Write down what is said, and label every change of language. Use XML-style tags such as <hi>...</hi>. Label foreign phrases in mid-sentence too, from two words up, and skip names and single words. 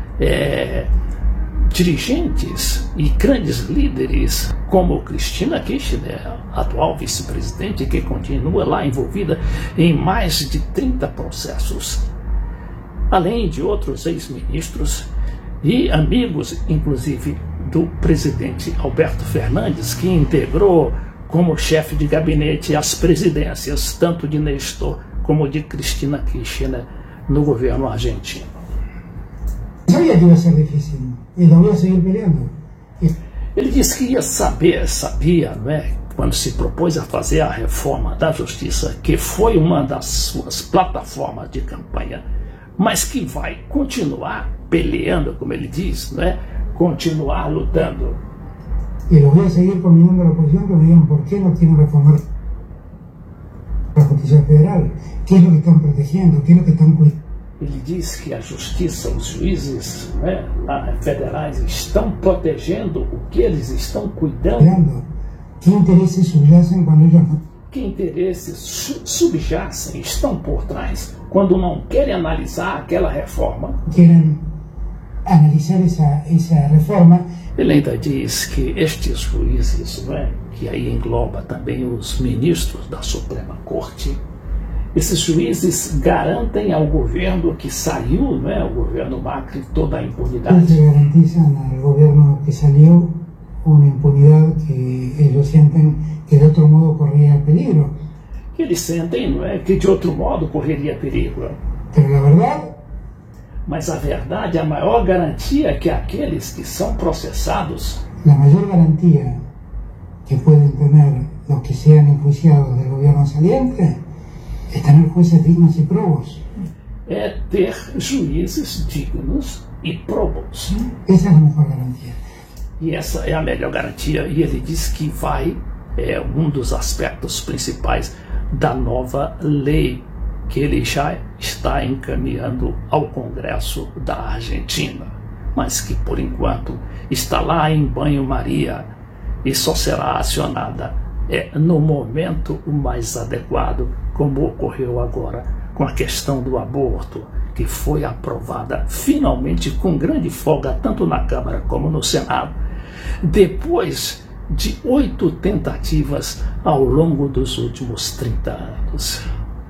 <pt>dirigentes e grandes líderes, como Cristina Kirchner, atual vice-presidente, que continua lá envolvida em mais de 30 processos, além de outros ex-ministros e amigos, inclusive, do presidente Alberto Fernandes, que integrou como chefe de gabinete as presidências tanto de Néstor como de Cristina Kirchner no governo argentino. Sabia que ia ser difícil e</pt> <es>lo voy a seguir peleando.</es> <pt>Ele disse que sabia, quando se propôs a fazer a reforma da Justiça, que foi uma das suas plataformas de campanha, mas que vai continuar peleando, como ele diz, continuar lutando.</pt> <es>Y lo voy a seguir conminando a la oposición que me digan por qué no quieren reformar la justicia federal, qué es lo que están protegiendo, qué es lo que están cuidando.</es> <pt>Ele diz que a justiça, os juízes federais estão protegendo o que eles estão cuidando.</pt> <es>¿Qué intereses subyacen cuando ellos no?</es> <pt>Que interesses subjacem, estão por trás, quando não querem analisar aquela reforma?</pt> <es>Quieren analizar esa reforma.</es> <pt>Ele ainda diz que estes juízes, que aí engloba também os ministros da Suprema Corte, esses juízes garantem ao governo que saiu, o governo Macri, toda a impunidade.</pt> <es>Garantizan al gobierno que salió una impunidad que ellos sienten que de otro modo corría peligro.</es> <pt>Que eles sentem, que de outro modo correria perigo.</pt> <es>Pero la verdad,</es> <pt>mas a verdade, a maior garantia é que aqueles que são processados,</pt> <es>la mayor garantía que pueden tener los que sean enjuiciados del gobierno saliente es tener jueces dignos y probos.</es> <pt>É ter juízes dignos e probos.</pt> <es>Esa es la mejor garantía.</es> <pt>E essa é a melhor garantia. E ele diz que um dos aspectos principais da nova lei que ele já está encaminhando ao Congresso da Argentina, mas que por enquanto está lá em banho-maria e só será acionada no momento mais adequado, como ocorreu agora com a questão do aborto, que foi aprovada finalmente com grande folga, tanto na Câmara como no Senado, depois de 8 tentativas ao longo dos últimos 30 anos.</pt>